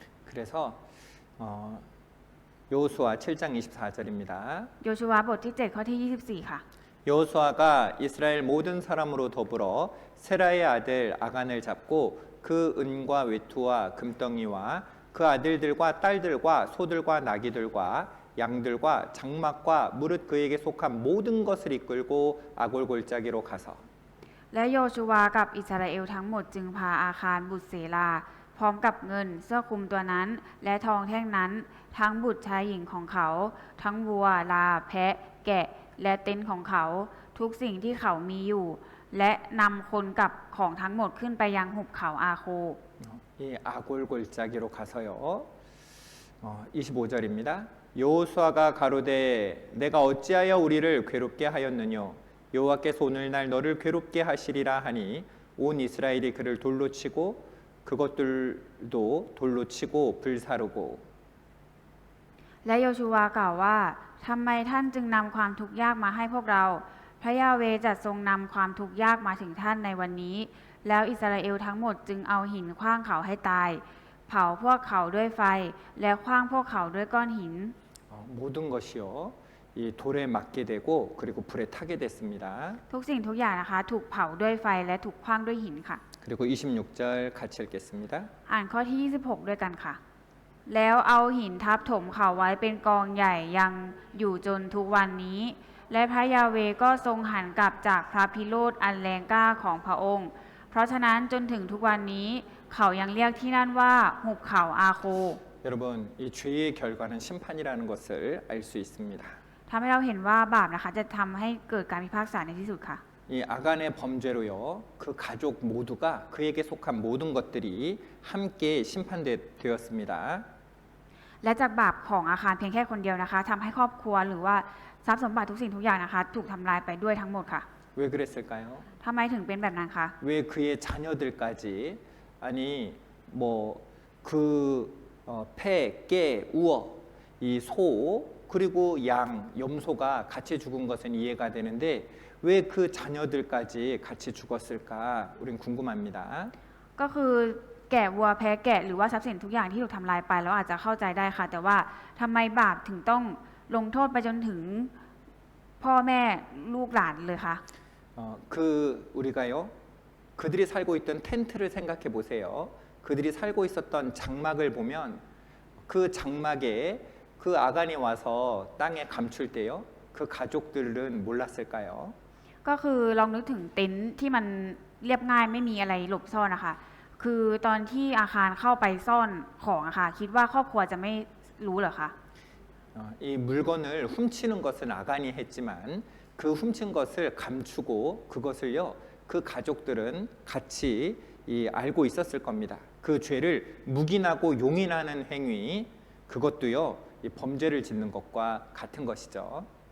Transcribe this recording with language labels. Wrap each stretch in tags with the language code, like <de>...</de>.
<ko>그래서 여호수아 7장 24절입니다.</ko> <th>โยชูวาบทที่ 7 ข้อที่ 24 ค่ะ</th> <ko>여호수아가 이스라엘 모든 사람으로 더불어 세라의 아들 아간을 잡고 그 은과 외투와 금덩이와 그 아들들과 딸들과 소들과 나귀들과 양들과 장막과 무릇 그에게 속한 모든 것을 이끌고 아골 골짜기로 가서</ko> <th>และโยชูวากับอิสราเอลทั้งหมดจึงพาอาคารบุตรเสลาพร้อมกับเงินเสื้อคลุมตัวนั้น และทองแท่งนั้น ทั้งบุตรชายหญิงของเขา ทั้งวัวลาแพะ แกะ และเต็นท์ของเขา ทุกสิ่งที่เขามีอยู่ และนำคนกับของทั้งหมดขึ้นไปยังหุบเขาอาโค</th> <ko>이 아골 골짜기로 가서요. 25절입니다. 여호수아가 가로되 내가 어찌하여 우리를 괴롭게 하였느뇨 여호와께서 오늘날 너를 괴롭게 하시리라 하니 온 이스라엘이 그를 돌로 치고 그것들도 돌로 치고 불사르고</ko> <th>และโยชูวากล่าวว่าทำไมท่านจึงนำความทุกข์ยากมาให้พวกเรา พระยาเวห์จะทรงนำความทุกข์ยากมาถึงท่านในวันนี้ แล้วอิสราเอลทั้งหมดจึงเอาหินขว้างเขาให้ตาย เผาพวกเขาด้วยไฟ และขว้างพวกเขาด้วยก้อนหิน</th> <ko>모든 것이요. 이 이 돌에 맞게 되고 그리고 불에 타게 됐습니다.</ko> <th>ทุกสิ่งทุกอย่างนะคะถูกเผาด้วยไฟและถูกขว้างด้วยหินค่ะ</th> <ko>그리고 26절 같이 읽겠습니다.</ko> <th>อ่านข้อที่ 26 ด้วยกันค่ะ แล้วเอาหินทับถมเขาไว้เป็นกองใหญ่ยังอยู่จนทุกวันนี้ และพระยาเวห์ก็ทรงหันกลับจากพระพิโรธอันแรงกล้าของพระองค์ เพราะฉะนั้นจนถึงทุกวันนี้เขายังเรียกที่นั่นว่าหุบเขาอาโค</th> <ko>여러분, 이 죄의 결과는 심판이라는 것을 알 수 있습니다.</ko> <th>ทำให้เราเห็นว่าบาปนะคะจะทำให้เกิดการพิพากษาในที่สุดค่ะ</th> <ko>이 아간의 범죄로요, 그 가족 모두가 그에게 속한 모든 것들이 함께 심판되었습니다.</ko> <th>และจากบาปของอาคารเพียงแค่คนเดียวนะคะทำให้ครอบครัวหรือว่าทรัพย์สมบัติทุกสิ่งทุกอย่างนะคะถูกทำลายไปด้วยทั้งหมดค่ะ</th> <ko>왜 그랬을까요?</ko> <th>ทำไมถึงเป็นแบบนั้นคะ</th> <ko>왜 그의 자녀들까지 아니 뭐그 폐, 깨, 우어, 이 소 그리고 양, 염소가 같이 죽은 것은 이해가 되는데 왜 그 자녀들까지 같이 죽었을까? 우린 궁금합니다.</ko> <th>ก็คือแกะวัวแพะแกะหรือว่าทรัพย์สินทุกอย่างที่ถูกทำลายไปเราอาจจะเข้าใจได้ค่ะ แต่ว่าทำไมบาปถึงต้องลงโทษไปจนถึงพ่อแม่ลูกหลานเลยคะ</th> <ko>그 우리가요 그들이 살고 있던 텐트를 생각해 보세요. 그들이 살고 있었던 장막을 보면 그 장막에 그 아간이 와서 땅에 감출 때요 그 가족들은 몰랐을까요?</ko> <th>ก็คือลองนึกถึงเต็นท์ที่มันเรียบง่ายไม่มีอะไรหลบซ่อนนะคะ คือตอนที่อาคารเข้าไปซ่อนของอะค่ะคิดว่าครอบครัวจะไม่รู้เหรอคะ</th> <ko>이 물건을 훔치는 것은 아간이 했지만 그 훔친 것을 감추고 그것을요 그 가족들은 같이 알고 있었을 겁니다. 그 죄를 묵인하고 용인하는 행위 그것도요 이 범죄를 짓는 것과 같은 것이죠.</ko>